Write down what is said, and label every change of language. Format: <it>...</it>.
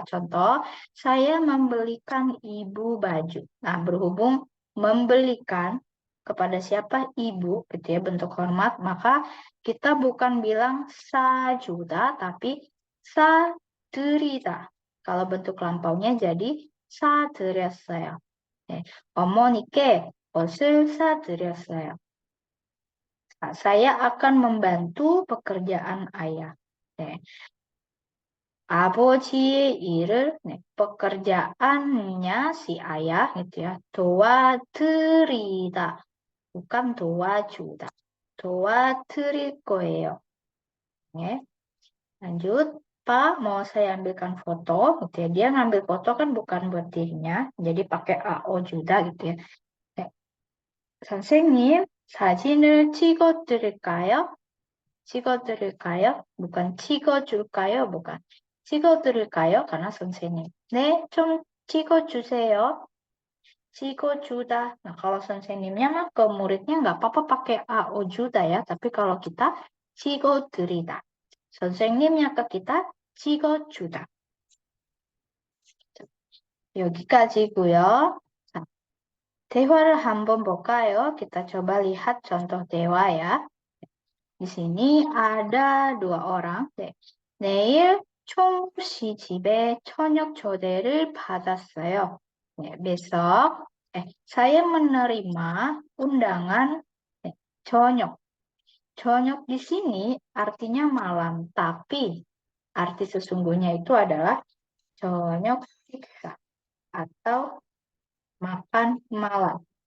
<id>Contoh, saya membelikan ibu baju. Nah, berhubung membelikan kepada siapa ibu, gitu ya, bentuk hormat, maka kita bukan bilang sajuta, tapi sa드리다. Kalau bentuk lampaunya jadi 사드렸어요.</id> <ko>네, 어머니께 옷을 사드렸어요.</ko> <id>Nah, saya akan membantu pekerjaan ayah. 네.</id> <ko>아버지의 일을, 네,</ko> <id>pekerjaannya si ayah gitu ya,</id> <ko>도와드리다, bukan 도와주다, 도와드릴 거예요.</ko> <id>네. Lanjut, Pak, mau saya ambilkan foto, gitu ya. Dia ngambil foto kan bukan buat dirinya, jadi pakai AO juga gitu ya.</id> <ko>네. 선생님, 사진을 찍어드릴까요? 찍어드릴까요? bukan 찍어줄까요? bukan. 찍어드릴까요? karena 선생님. 네, 좀 찍어주세요.</ko> <id>찍어주다. Nah, kalau 선생님nya mah ke muridnya nggak apa-apa pakai AO juda ya. Tapi kalau kita 찍어드리다. 선생님nya ke kita 찍어주다.</id> <ko>여기까지고요. 자, 대화를 한번 볼까요?</ko> <id>Kita coba lihat contoh 대화 ya. Di sini ada dua orang. 네.</id> <ko>내일 총씨 집에 저녁 초대를 받았어요.</ko> <id>네, besok saya menerima undangan 저녁. 저녁 di sini artinya malam, tapi arti sesungguhnya itu adalah 저녁 식사 atau makan malam.</id>